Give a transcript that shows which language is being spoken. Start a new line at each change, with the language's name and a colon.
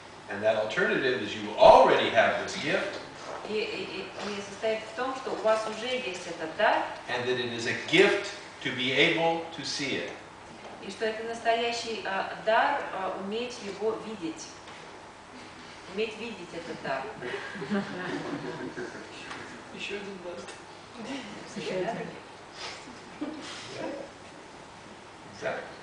English: And that alternative is you already have this gift.
Russian: И состоит в том, что у вас уже есть этот дар,
English: And that it is a gift to be able to see it.
Russian: и что это настоящий дар уметь его видеть. Уметь видеть этот дар. Еще один дар.
English: Exactly.